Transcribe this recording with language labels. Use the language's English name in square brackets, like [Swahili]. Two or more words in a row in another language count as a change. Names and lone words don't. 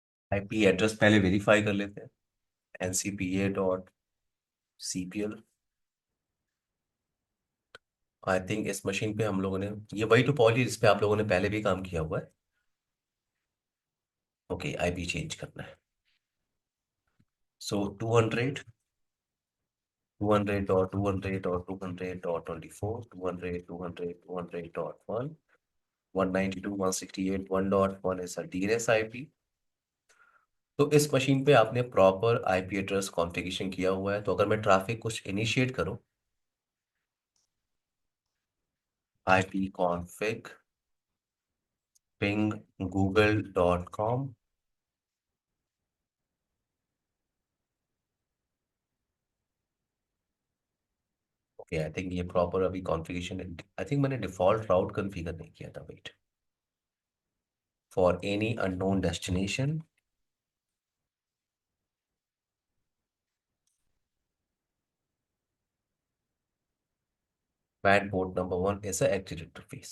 [English] IP address [Hindi] पहले वेरीफाई कर लेते हैं। ncpa.cpl। [English] I think [Hindi] इस मशीन पे हम लोगों ने, ये वही टोपोलॉजी जिस पे आप लोगों ने पहले भी काम किया हुआ है। [English] OK, IP change [Hindi] करना है। [English] so 200 200.200.200.24 192.168 1.1 is a DNS IP। [Hindi] तो इस मशीन पे आपने [English] proper IP address configuration [Hindi] किया हुआ है, तो अगर मैं ट्रैफिक कुछ इनिशिएट करूं, [English] IP config ping google.com। OK, I think [Hindi] ये प्रॉपर अभी कॉन्फ़िगरेशन है। [English] I think [Hindi] मैंने [English] default route configure [Hindi] नहीं किया था। [English] wait, for any unknown destination mat port number 1 is a exit interface.